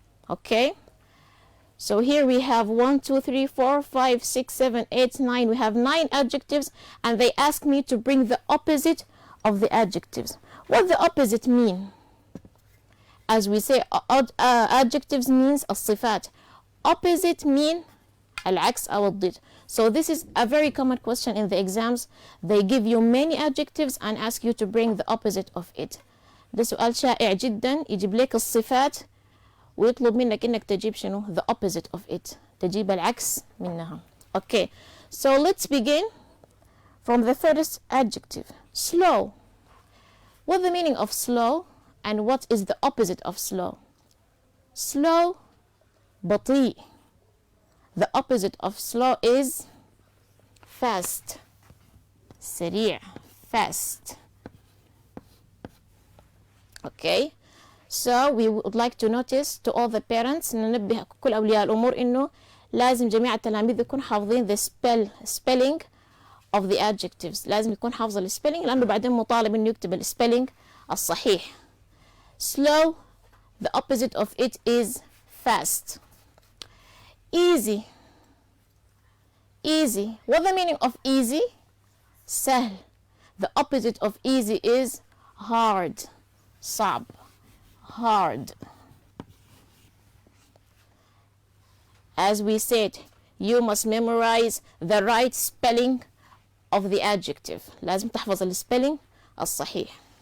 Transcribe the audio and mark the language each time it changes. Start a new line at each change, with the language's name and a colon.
English: Okay, so here we have 1 2 3 4 5 6 7 8 9. We have 9 adjectives, and they ask me to bring the opposite of the adjectives. What the opposite mean? As we say, adjectives means
Arabic: الصفات.
English: Opposite mean
Arabic: العكس أو الضد.
English: So this is a very common question in the exams. They give you many adjectives and ask you to bring the opposite of it.
Arabic: ده سؤال شائع جدا، يجيب لك الصفات ويطلب منك انك تجيب شنو
English: the opposite of it،
Arabic: تجيب العكس منها.
English: Okay, so let's begin from the first adjective, slow. What's the meaning of slow and what is the opposite of slow? Slow
Arabic: بطيء.
English: The opposite of slow is fast.
Arabic: سريع.
English: Fast. Okay, so we would like to notice to all the parents،
Arabic: ننبه كل أولياء الأمور إنه لازم جميع التلاميذ يكون حافظين
English: the spelling of the adjectives.
Arabic: لازم يكون حافظ الspelling لأنه بعدين مطالب إنه يكتب الspelling الصحيح.
English: Slow, the opposite of it is fast. Easy. Easy. What's the meaning of easy?
Arabic: سهل.
English: The opposite of easy is hard.
Arabic: صعب.
English: Hard. As we said, you must memorize the right spelling of the adjective.
Arabic: لازم تحفظ الspelling الصحيح.